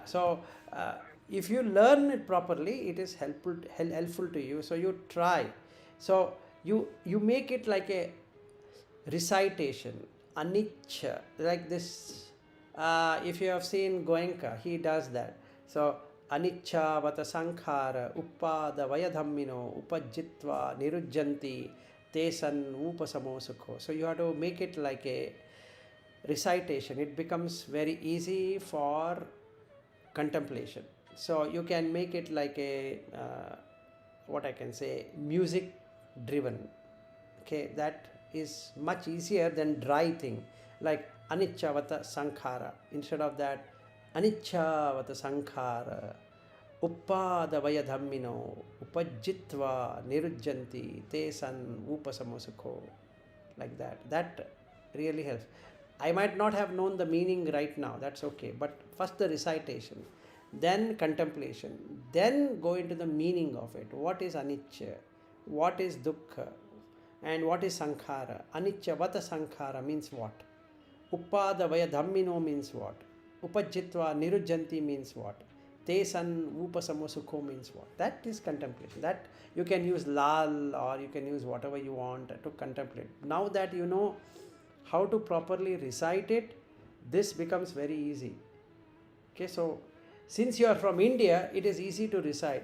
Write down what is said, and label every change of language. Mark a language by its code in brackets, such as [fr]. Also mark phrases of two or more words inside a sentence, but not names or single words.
[en] So if you learn it properly, it is helpful to you. So you try. So you make it like a recitation, anicca, like this. If you have seen Goenka, he does that. [pi] So anicca vata sankhara uppada vayadhammino upajjitva nirujjanti tesan upasamo sukho. [en] So you have to make it like a recitation. It becomes very easy for contemplation. So you can make it like a what I can say, music driven. Okay, that is much easier than dry thing like [pi] anichavata sankhara. [en] Instead of that, [pi] anichavata sankhara uppada vayadhammino upajjitva nirujjanti tesan upasamosukho. [en] Like that really helps. I might not have known the meaning right now, that's okay, but first the recitation, then contemplation, then go into the meaning of it. What is anicca, what is dukkha, and what is sankhara? [pi] Anicca vata sankhara [en] means what? [pi] Uppada vaya dhammino [en] means what? [pi] Upajjitva nirujjanti [en] means what? [pi] Tesan upasamo sukho [en] means what? That is contemplation. That you can use lal, or you can use whatever you want to contemplate. Now that you know how to properly recite it, this becomes very easy. Okay, so since you are from India, it is easy to recite.